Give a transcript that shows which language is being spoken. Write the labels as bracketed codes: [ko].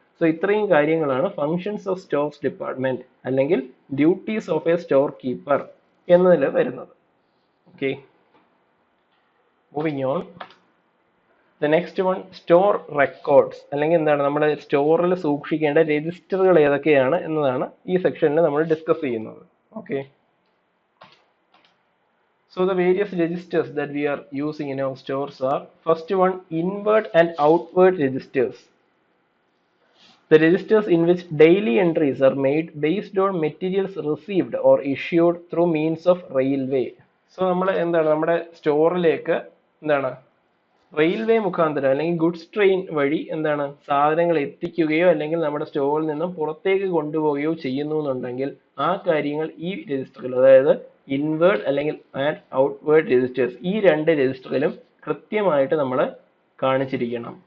[ml] So ഇത്രയും കാര്യങ്ങളാണ് [en] functions of stocks department [ml] അല്ലെങ്കിൽ [en] duties of a store keeper [ml] എന്നതിൽ വരുന്നത്. [en] Okay, moving on. The next one, store records, [ml] അല്ലെങ്കിൽ എന്താണ് നമ്മുടെ സ്റ്റോറിൽ സൂക്ഷിക്കേണ്ട രജിസ്റ്ററുകൾ ഏതൊക്കെയാണ് എന്നതാണ് ഈ സെക്ഷനിൽ നമ്മൾ ഡിസ്കസ് ചെയ്യുന്നത്. [en] Okay, so the various registers that we are using in our stores are, first one, inward and outward registers. The registers in which daily entries are made based on materials received or issued through means of railway. [ml] So നമ്മൾ എന്താണ് നമ്മുടെ സ്റ്റോറിലേക്ക് എന്താണ് railway മുഖാന്തരം അല്ലെങ്കിൽ goods train വഴി എന്താണ് സാധനങ്ങൾ എത്തിക്കുകയോ അല്ലെങ്കിൽ നമ്മുടെ സ്റ്റോറിൽ നിന്നും പുറത്തേക്ക് കൊണ്ടുപോവുകയോ ചെയ്യുന്നു എന്നുണ്ടെങ്കിൽ ആ കാര്യങ്ങൾ ഈ രജിസ്റ്ററിൽ, അതായത് ഇൻവേർഡ് അല്ലെങ്കിൽ ആൻഡ് ഔട്ട്വേർഡ് രജിസ്റ്റേഴ്സ്, ഈ രണ്ട് രജിസ്റ്ററിലും കൃത്യമായിട്ട് നമ്മൾ കാണിച്ചിരിക്കണം.